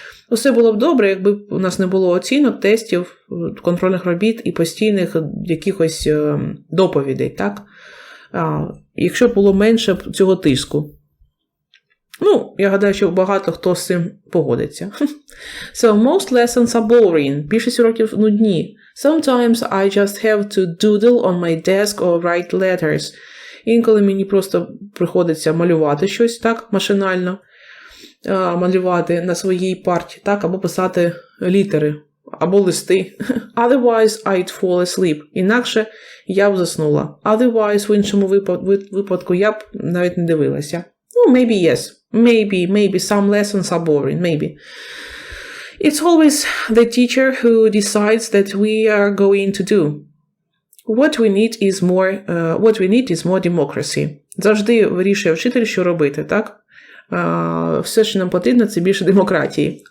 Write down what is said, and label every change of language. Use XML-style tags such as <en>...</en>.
<uk>Усе було б добре, якби у нас не було оцінок, тестів, контрольних робіт і постійних якихось доповідей, так? Якщо було менше цього тиску. Ну, я гадаю, що багато хто з цим погодиться.</uk> <en>So, most lessons are boring.</en> <uk>Більшість уроків нудні.</uk> <en>Sometimes I just have to doodle on my desk or write letters.</en> <uk>Інколи мені просто приходиться малювати щось, так, машинально. Малювати на своїй парті, так, або писати літери, або листи.</uk> <en>Otherwise, I'd fall asleep.</en> <uk>Інакше я б заснула.</uk> <en>Otherwise,</en> <uk>в іншому випадку я б навіть не дивилася.</uk> <en>Oh, maybe yes. Maybe some lessons are boring. Maybe. It's always the teacher who decides that we are going to do. What we need is more democracy.</en> <uk>Завжди вирішує вчитель, що робити, так? Все, що нам потрібно, це більше демократії.</uk>